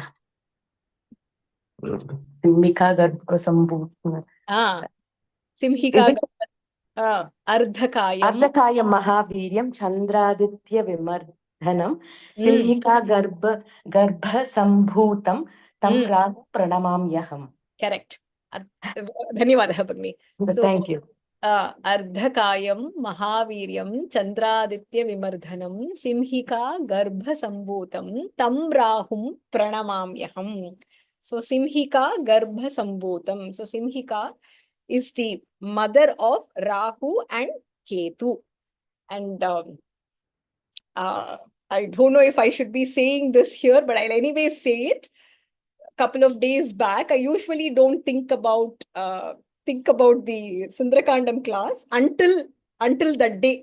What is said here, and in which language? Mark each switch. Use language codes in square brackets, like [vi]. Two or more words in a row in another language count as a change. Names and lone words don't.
[sa] सिंहिका गर्भ सम्भूताना. Simhika [en] Is it [sa] Ardhakayam. अर्धकाय महावीर्यं चन्द्रादित्य विमर्दनम् Mm. सिंहिका गर्भ सम्भूतं तम् Mm. Pranamamyaham. [en] Correct. Dhanyawadaha, Bagni. So, Thank you. [sa] अर्धकायं महावीर्यं चन्द्रादित्य विमर्दनम् सिंहिका गर्भ सम्भूतं तं राहुं प्रणमाम्यहम्. So, सिंहिका गर्भ सम्भूतम्. [en] So, Simhika is the mother of Rahu and Ketu. And I don't know if I should be saying this here, but I'll anyway say it. Couple of days back, I usually don't think about the Sundarakandam class until that day.